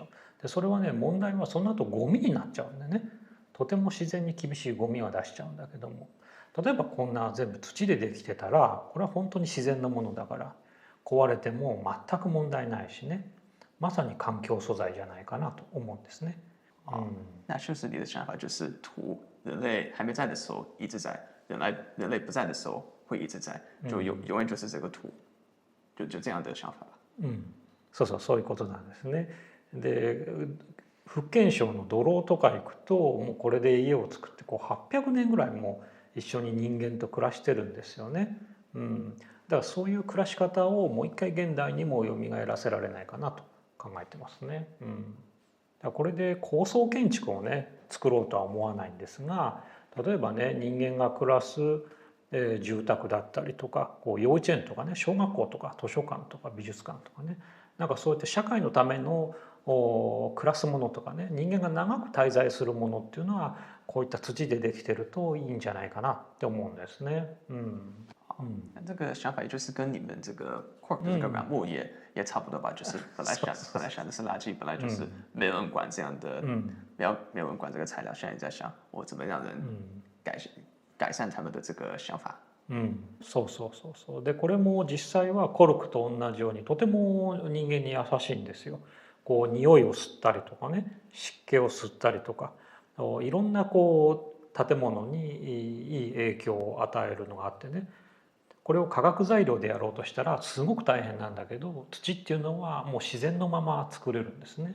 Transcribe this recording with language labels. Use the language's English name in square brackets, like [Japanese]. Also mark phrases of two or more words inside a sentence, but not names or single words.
[Japanese] でそれはね問題はその後ゴミになっちゃうんでねとても自然に厳しいゴミは出しちゃうんだけども例えばこんな全部土でできてたらこれは本当に自然なものだから壊れても全く問題ないしねまさに環境素材じゃないかなと思うんですね。 [Chinese] 那确实你的想法就是土，人类还没在的时候一直在，人类不在的时候会一直在，就永遠就是这个土，就这样的想法吧。 [Japanese] そういうことなんですね。で福建省の土楼とか行くともうこれで家を作ってこう800年ぐらいも一緒に人間と暮らしてるんですよね。だからそういう暮らし方をもう一回現代にも蘇らせられないかなと考えてますね。だからこれで高層建築をね作ろうとは思わないんですが例えばね人間が暮らす住宅だったりとかこう幼稚園とかね小学校とか図書館とか美術館とかねなんかそうやって社会のための暮らすものとかね人間が長く滞在するものっていうのはこういった土でできてるといいんじゃないかなって思うんですね。 [Chinese] 这个想法也就是跟你们这个 Corp 这个软木也差不多吧，就是本来想的是垃圾，本来就是没有人管这样的，没有人管这个材料，现在在想我怎么让人改善他们的这个想法。 [Japanese] そうでこれも実際はコルクと同じようにとても人間に優しいんですよ。こう匂いを吸ったりとかね湿気を吸ったりとかいろんなこう建物にいい影響を与えるのがあってねこれを化学材料でやろうとしたらすごく大変なんだけど土っていうのはもう自然のまま作れるんですね。